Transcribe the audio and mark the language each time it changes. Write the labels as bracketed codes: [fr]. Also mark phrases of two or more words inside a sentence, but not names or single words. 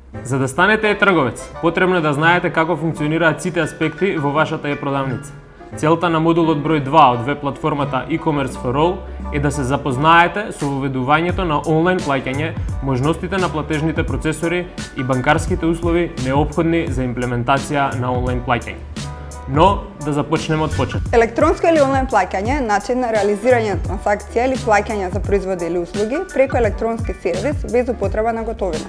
[mk] За да станете e-трговец, потребно е да знаете како функционираат сите аспекти во вашата e-продавница. Целта на модулот број 2 од веб-платформата e-commerce for all е да се запознаете со воведувањето на онлайн плаќање, можностите на платежните процесори и банкарските услови неопходни за имплементација на онлайн плаќање. Но, да започнеме од почеток. Електронско или онлайн плаќање е начин на реализирање на трансакција или плаќање за производи или услуги преку електронски сервис без употреба на готовина.